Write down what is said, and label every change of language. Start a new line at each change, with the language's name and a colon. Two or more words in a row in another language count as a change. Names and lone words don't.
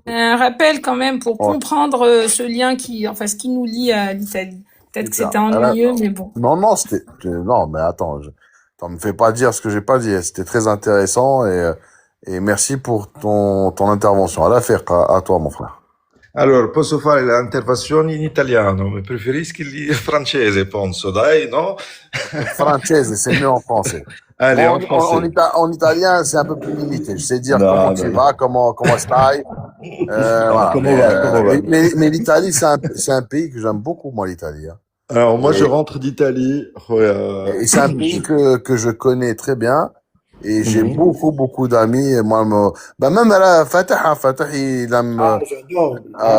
French: un rappel quand même pour Ouais, comprendre ce lien enfin, ce qui nous lie à l'Italie. Peut-être que super. c'était ennuyeux, mais bon. Non, non, mais attends, t'en me fais pas dire ce que j'ai pas dit. C'était très intéressant et merci pour ton intervention. À toi, mon frère.
Italian: Allora, posso fare le intervenzioni in italiano, ma preferisco il francese, penso, dai, no?
French: Française, c'est mieux en français. Allez, Moi, en français. en italien, c'est un peu plus limité. Je sais dire No, comment no, tu no. vas, comment stai, voilà.
Italian: Come va, come va?
French: Mais l'Italie, c'est un pays que j'aime beaucoup, moi, l'Italie, hein. Alors, moi, je Et, rentre d'Italie. et c'est un pays que je connais très bien. Et j'ai Mhm. beaucoup d'amis. Et moi, même Fatah, il aime, Ah, j'adore. Ah,